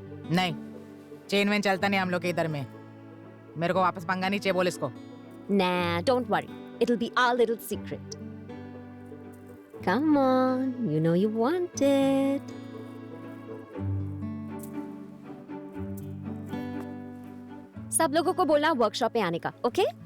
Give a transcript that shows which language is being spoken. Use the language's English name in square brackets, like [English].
[Hindi] नहीं, chain when चलता नहीं हम लोग के इधर में। मेरे को वापस पंगा नहीं चाहिए, बोल इसको। [English] Nah, don't worry. It'll be our little secret. Come on, you know you want it. [Hindi] सब लोगों को बोलना वर्कशॉप पे आने का, ओके?